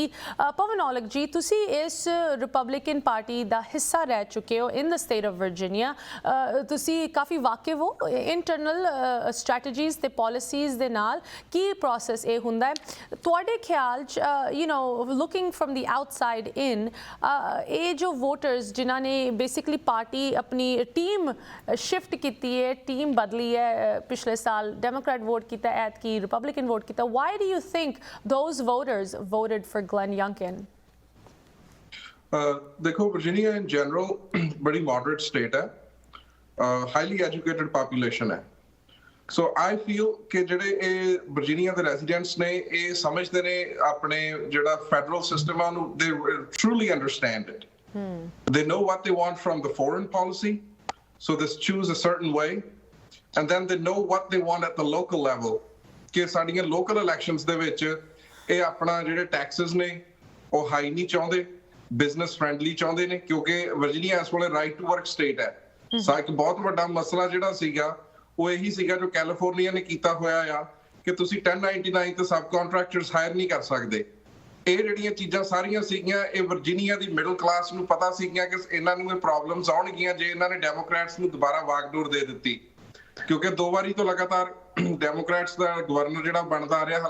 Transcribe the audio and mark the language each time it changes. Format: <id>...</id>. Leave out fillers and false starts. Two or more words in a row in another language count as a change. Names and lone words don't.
<pa>ਪਵਨ ਔਲਖ ਜੀ, ਤੁਸੀਂ ਇਸ ਰਿਪਬਲਿਕਨ ਪਾਰਟੀ ਦਾ ਹਿੱਸਾ ਰਹਿ ਚੁੱਕੇ ਹੋ</pa> <en>in the state of Virginia,</en> <pa>ਤੁਸੀਂ ਕਾਫੀ ਵਾਕਿਫ ਹੋ</pa> <en>internal strategies</en> <pa>ਤੇ ਪਾਲਿਸੀਜ਼ ਦੇ ਨਾਲ, ਕੀ ਪ੍ਰੋਸੈਸ ਇਹ ਹੁੰਦਾ ਹੈ ਤੁਹਾਡੇ ਖਿਆਲ 'ਚ?</pa> <en>looking from the outside in,</en> <pa>ਇਹ ਜੋ ਵੋਟਰਸ ਜਿਨ੍ਹਾਂ ਨੇ</pa> <hi>बेसिकली पार्टी अपनी टीम शिफ्ट की है, टीम बदली है, पिछले साल डेमोक्रेट वोट किया, ऐतकी रिपब्लिकन वोट किया,</hi> <en>why do you think those voters voted for Glenn Youngkin?</en> <hi>देखो, वर्जीनिया in general बड़ी moderate state है, highly educated population है, so I feel कि</hi> <pa>ਜਿਹੜੇ ਇਹ ਵਰਜੀਨੀਆ ਦੇ ਰੈਜ਼ੀਡੈਂਟਸ ਨੇ ਇਹ ਸਮਝਦੇ ਨੇ ਆਪਣੇ ਜਿਹੜਾ</pa> <en>federal system</en> <pa>ਆ ਉਹਨੂੰ,</pa> <en>they truly understand it. They know what they want from the foreign policy, so they choose a certain way, and then they know what they want at the local level.</en> <pa>ਕਿ ਸਾਡੀਆਂ</pa> <en>local elections</en> <pa>ਦੇ ਵਿੱਚ ਇਹ ਆਪਣਾ ਜਿਹੜੇ taxes ਨੇ ਉਹ ਹਾਈ ਨਹੀਂ ਚਾਹੁੰਦੇ,</pa> <en>business friendly</en> <pa>ਚਾਹੁੰਦੇ ਨੇ, ਕਿਉਂਕਿ ਵਰਜੀਨੀਆ ਇਸ ਵੇਲੇ</pa> <en>right to work state</en> <pa>ਹੈ। ਸਾ ਇੱਕ ਬਹੁਤ ਵੱਡਾ ਮਸਲਾ ਜਿਹੜਾ ਸੀਗਾ ਉਹ ਇਹੀ ਸੀਗਾ ਜੋ ਕੈਲੀਫੋਰਨੀਆ ਨੇ ਕੀਤਾ ਹੋਇਆ ਆ ਕਿ ਤੁਸੀਂ 1099 ਤੇ ਸਬ ਕੰਟਰੈਕਟਰਸ ਹਾਇਰ ਨਹੀਂ ਕਰ ਸਕਦੇ। ਇਹ ਜਿਹੜੀਆਂ ਚੀਜ਼ਾਂ ਸਾਰੀਆਂ ਸੀਗੀਆਂ ਇਹ ਵਰਜੀਨੀਆ ਦੀ</pa> <en>middle class</en> <pa>ਨੂੰ ਪਤਾ ਸੀਗੀਆਂ ਕਿ ਇਹਨਾਂ ਨੂੰ ਇਹ ਪ੍ਰੋਬਲਮਸ ਆਉਣਗੀਆਂ ਜੇ ਇਹਨਾਂ ਨੇ ਡੈਮੋਕ੍ਰੈਟਸ ਨੂੰ ਦੁਬਾਰਾ ਵਾਗਡੋਰ ਦੇ ਦਿੱਤੀ, ਕਿਉਂਕਿ 2 ਵਾਰੀ ਤੋਂ ਲਗਾਤਾਰ ਡੈਮੋਕ੍ਰੈਟਸ ਦਾ ਗਵਰਨਰ ਜਿਹੜਾ ਬਣਦਾ ਆ ਰਿਹਾ।</pa>